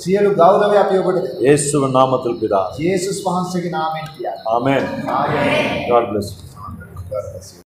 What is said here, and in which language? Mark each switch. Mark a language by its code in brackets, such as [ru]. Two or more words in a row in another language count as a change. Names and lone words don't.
[si] සියලු ගෞරවය අපි ඔබට දෙනවා. [ta] இயேசுவின் நாமத்தில் பிதா. [si] යේසුස් වහන්සේගේ නාමයෙන් කියනවා. [ta] ஆமென். [si] ආමේන්. [en] God bless you.